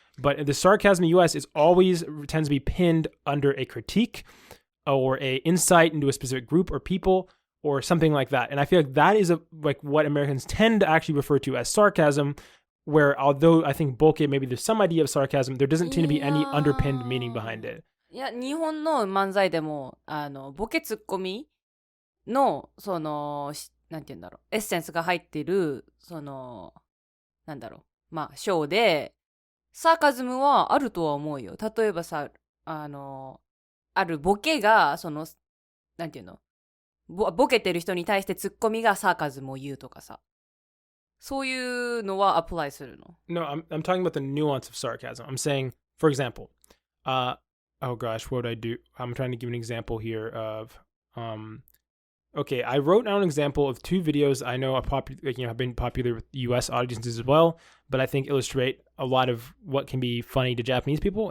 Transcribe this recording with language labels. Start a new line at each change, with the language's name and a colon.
English: But the sarcasm in the US tends to be pinned under a critique or a insight into a specific group or people or something like that. And I feel like that is what Americans tend to actually refer to as sarcasm, where although I think boke, maybe there's some idea of sarcasm, there doesn't seem to be any underpinned meaning behind it.
Japanese: いや、日本の漫才でも、ボケツッコミの、なんて言うんだろう、エッセンスが入ってる、なんだろう、まあ、ショーで、サーカズムはあるとは思うよ。例えばさ、あるボケが、なんていうの、ボケてる人に対してツッコミがサーカズムを言うとかさ。そういうのはアプライするの？
English: No, I'm talking about the nuance of sarcasm. I'm saying, for example, oh gosh, what would I do? I'm trying to give an example here of, okay, I wrote down an example of two videos I know have been popular with U.S. audiences as well, but I think illustrate a lot of what can be funny to Japanese people.